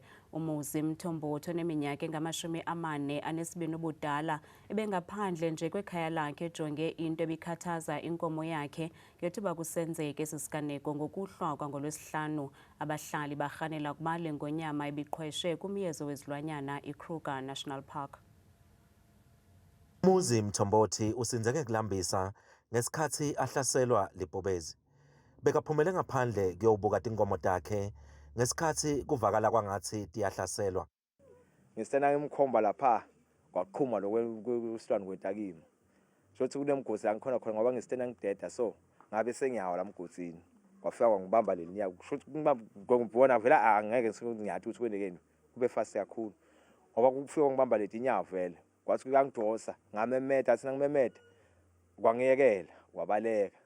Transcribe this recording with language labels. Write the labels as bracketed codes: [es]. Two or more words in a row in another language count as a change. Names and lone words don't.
[xh] Umuzi Mthombothi oneminyaka engama-42 ubudala ebengaphandle nje kwekhaya lakhe ejonge into ebikhathaza inkomo yakhe ngethuba kusenzeka esi siganeko ngokuhlwa ngolwesihlanu. Abahlali barhanela ukuba le ngonyama ibiqhweshe kumyezo wezilwanyana iKruger National Park. [zu] Umuzi Mthombothi usinzeke kulambisa ngesikhathi ahlaselwa libhubezi. [ss] Bekaphumele ngaphandle kuyobuka inkomo takhe ngesikhathi kuvakala kwangathi tiyahlaselwa. Ngisitena ngimkhomba lapha kwaqhuma lokwesilwane kwetakini shothi kunemgosi la ngikhona khona ngoba ngisitena ngideda so ngabe sengiyawa la mgosini wafika kwangibamba leniyaku shothi ngibona vela angeke ngiyathi ukuthi kwendekeni kube fast kakhulu ngoba kufika ngibamba leti inyawo vele kwathi kuyangidosa ngamemeda athi ngimemeda kwangiyekela wabaleka.